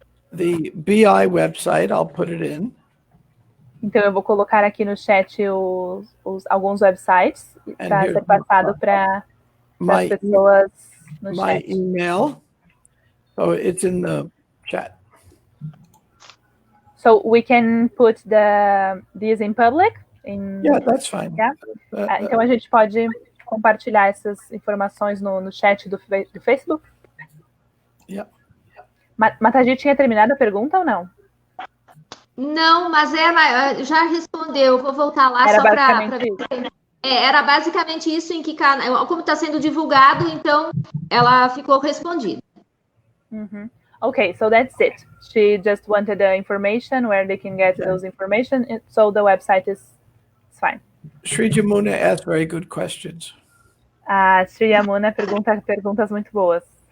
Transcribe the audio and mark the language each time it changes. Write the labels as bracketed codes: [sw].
[en] The BI website, I'll put it in. [pt] Então eu vou colocar aqui no chat alguns websites para ser passado para as pessoas no chat. [en] My email, so it's in the chat. So we can put these in public? Yeah, that's fine. Yeah? [pt] Então a gente pode compartilhar essas informações no chat do Facebook? [en] Yeah. [pt] Mataji tinha terminado a pergunta ou não? Não, mas já respondeu. Vou voltar lá era só para. Era basicamente isso em que como está sendo divulgado, então ela ficou respondida. [en] Okay, so that's it. She just wanted the information where they can get those information, so the website is fine. Sri Jamuna asked very good questions. [pt] Sri Yamuna pergunta perguntas muito boas.